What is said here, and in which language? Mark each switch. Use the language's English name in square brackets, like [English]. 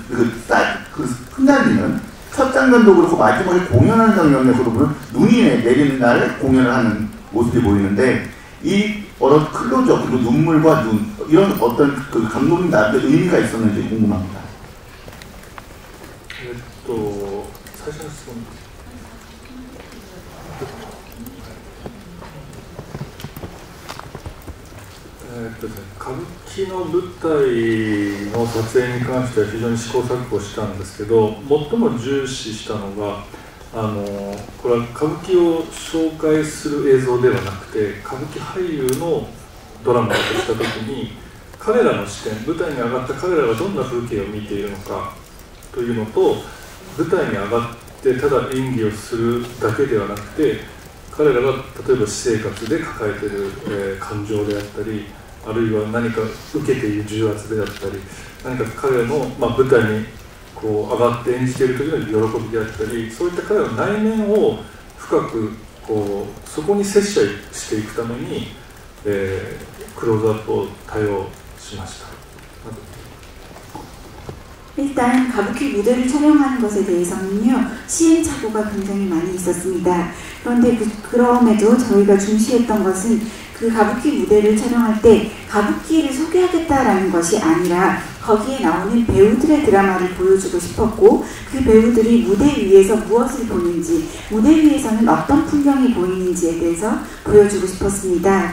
[Korean] 그 흩날리는 첫 장면도 그렇고 마지막에 공연하는 장면에서도 보면 눈이 내리는 날 공연을 하는 모습이 보이는데, 이 어떤 클로즈업 그리고 눈물과 눈 이런 어떤 그 감독님 나름의 의미가 있었는지 궁금합니다. [Japanese] 最初の質問歌舞伎の舞台の撮影に関しては非常に試行錯誤したんですけど、最も重視したのがこれは歌舞伎を紹介する映像ではなくて、歌舞伎俳優のドラマだとしたときに彼らの視点、舞台に上がった彼らがどんな風景を見ているのかというのと、舞台に上がってただ演技をするだけではなくて、彼らが例えば私生活で抱えている、感情であったり、あるいは何か受けている重圧であったり、何か彼らの、舞台にこう上がって演じている時の喜びであったり、そういった彼らの内面を深くそこに接していくために、クローズアップを多用しました。 [Korean] 일단 가부키 무대를 촬영하는 것에 대해서는요, 시행착오가 굉장히 많이 있었습니다. 그런데 그럼에도 저희가 중시했던 것은 그 가부키 무대를 촬영할 때 가부키를 소개하겠다라는 것이 아니라 거기에 나오는 배우들의 드라마를 보여주고 싶었고, 그 배우들이 무대 위에서 무엇을 보는지, 무대 위에서는 어떤 풍경이 보이는지에 대해서 보여주고 싶었습니다.